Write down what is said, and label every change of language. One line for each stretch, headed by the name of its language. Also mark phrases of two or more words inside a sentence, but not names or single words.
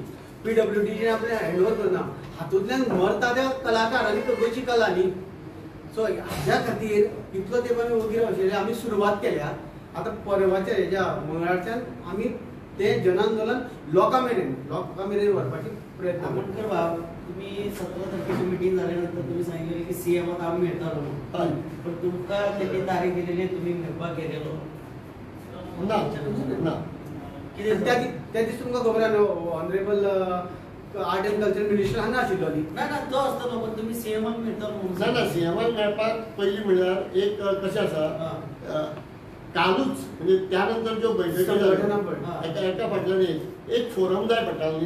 Konkani: PWDची आपले हँडओव्हर करना हातूंतल्यान मरता ते कलाकार आनी गोंयची कला न्ही. सो हाज्या खातीर इतलो तेंप आमी वगीर आशिल्ले आमी सुरवात केल्या. आता परवाच्या हेज्या मंगळारच्यान आमी ते जनआंदोलन लोकां मेरेन व्हरपाची प्रयत्न
Marathi: आंबेडकर बाब तुम्ही 17 तारखेची मीटिंग झाल्यानंतर तुम्ही सांगितले की सीएमात आम्ही मेळटालो म्हणून. पण तुमकां त्यांनी तारीख दिलेली तुम्ही मेळपाक गेलेलो
Konkani: ना ना कितें त्या दीस तुमकां खबर आहा न्हू
English: Honorable Art and Culture Minister
Konkani: हांगा आशिल्लो न्ही. ना ना तो आसतलो पण तुम्ही सीएमाक मेळटालो म्हणून. ना ना सीएमाक मेळपाक पयलीं म्हणल्यार एक कशें आसा कालूच म्हणजे त्यानंतर ज्यो बैठकी जाल्यो एका फाटल्यान एक फोरम जाय पडटालो न्ही.